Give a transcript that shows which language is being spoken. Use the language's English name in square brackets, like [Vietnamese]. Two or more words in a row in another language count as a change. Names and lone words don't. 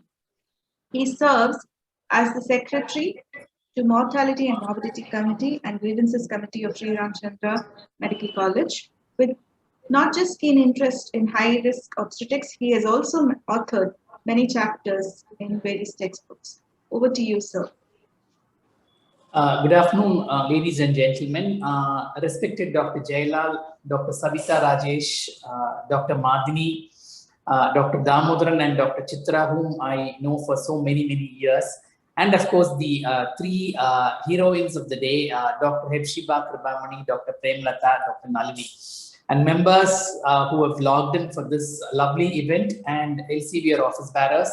[English] He serves as the Secretary to Mortality and Morbidity Committee and Grievances Committee of Sri Ramchandra Medical College. With not just keen interest in high-risk obstetrics, he has also authored many chapters in various textbooks. Over to you, sir. Good afternoon, ladies and gentlemen. Respected Dr. Jailal, Dr. Savita Rajesh, Dr. Madhini, Dr. Damodaran and Dr. Chitra, whom I know for so many years. And of course, the three heroines of the day, Dr. Hepzibah Kribamani, Dr. Premlata, Dr. Nalini, and members who have logged in for this lovely event and LCVR office bearers.